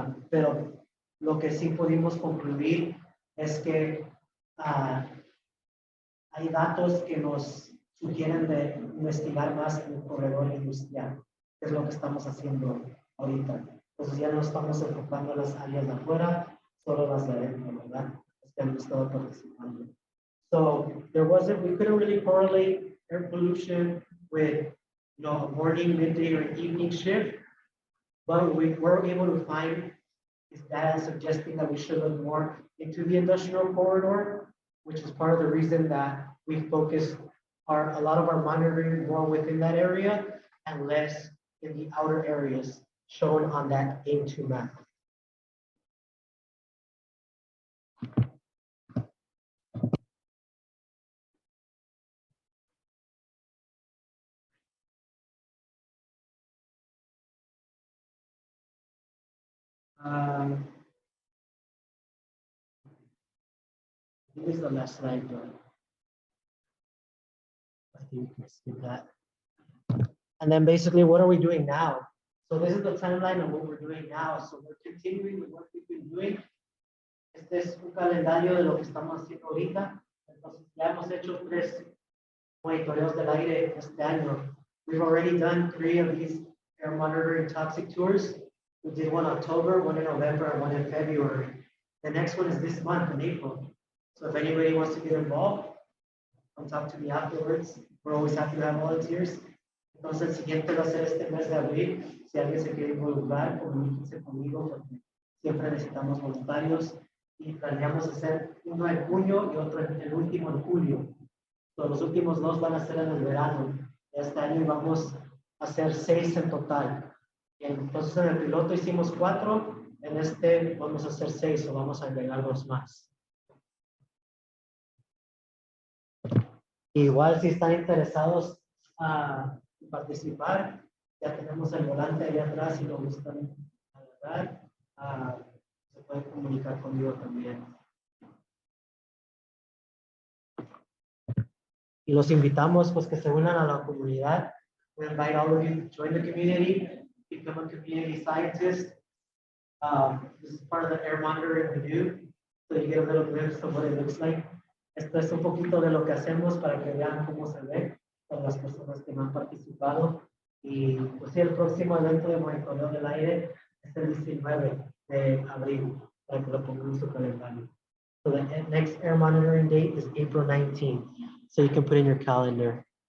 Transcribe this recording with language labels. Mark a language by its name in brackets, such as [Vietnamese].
[Spanish] Pero lo que sí pudimos concluir es que hay datos que nos sugieren de investigar más en el corredor industrial, que es lo que estamos haciendo ahorita. Entonces ya no estamos enfocando en las áreas de afuera, solo las de adentro, ¿verdad? Los que han estado participando. [English] So we couldn't really correlate air pollution with, you know, a morning, midday, or evening shift, but we were able to find is data suggesting that we should look more into the industrial corridor, which is part of the reason that we focus a lot of our monitoring more within that area and less in the outer areas shown on that A2 map. This is the last slide, but I think we can skip that. And then basically, what are we doing now? So this is the timeline of what we're doing now. So we're continuing with what we've been doing. [Spanish] Este es un calendario de lo que estamos haciendo ahorita. Entonces ya hemos hecho 3 monitoreos del aire este año. [English] We've already done 3 of these air monitoring toxic tours. We did one in October, one in November, and one in February. The next one is this month in April. So if anybody wants to get involved, come talk to me afterwards. We're always happy to have volunteers. [Spanish] Entonces el siguiente va a ser este mes de abril. Si alguien se quiere involucrar, comuníquense conmigo porque siempre necesitamos voluntarios. Y planeamos hacer uno en junio y otro el último en julio. So, los últimos 2 van a ser en el verano. Este año vamos a hacer 6 en total. Entonces en el piloto hicimos 4, en este vamos a hacer 6 o vamos a agregar 2 más. Igual si están interesados a participar, Ya tenemos el volante allá atrás si lo gustan agarrar. Se pueden comunicar conmigo también. Y los invitamos pues que se unan a la comunidad. [English] We invite all of you to join the community, become a community scientist. This is part of the air monitoring we do, so you get a little glimpse of what it looks like. [Spanish] Esto es un poquito de lo que hacemos para que vean cómo se ve para las personas que no han participado. Y pues sí, el próximo evento de monitoreo del aire es el 19 de abril, para que lo pongan en su calendario. [English] So the next air monitoring date is April 19th. So you can put in your calendar.